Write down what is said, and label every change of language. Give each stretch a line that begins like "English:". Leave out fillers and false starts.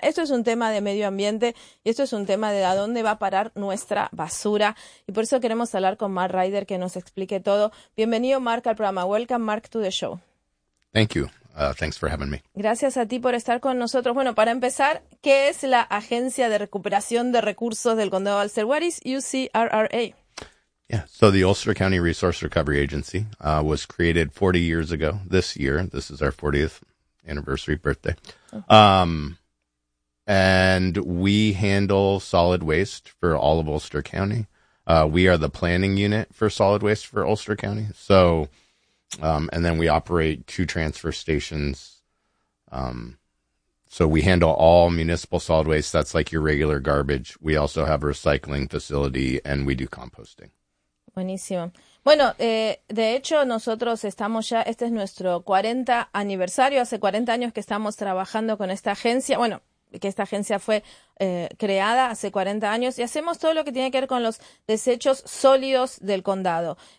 Spanish: Esto es un tema de medio ambiente y esto es un tema de a dónde va a parar nuestra basura. Y por eso queremos hablar con Mark Ryder, que nos explique todo. Bienvenido, Mark, al programa.
English: Welcome, Mark, to the show. Thank you. Thanks for having me.
Spanish: Gracias a ti por estar con nosotros. Bueno, para empezar, ¿qué es la Agencia de Recuperación de Recursos del Condado de Ulster?
English: What is UCRRA? Yeah, so the Ulster County Resource Recovery Agency was created 40 years ago this year. This is our 40th anniversary birthday. And we handle solid waste for all of Ulster County. We are the planning unit for solid waste for Ulster County. So... and then we operate two transfer stations. So we handle all municipal solid waste. That's like your regular garbage. We also have a recycling facility and we do composting.
Spanish: Buenísimo. Bueno, de hecho, nosotros estamos ya, este es nuestro 40 aniversario. Hace 40 años que estamos trabajando con esta agencia. Bueno, que esta agencia fue creada hace 40 años y hacemos todo lo que tiene que ver con los desechos sólidos del condado.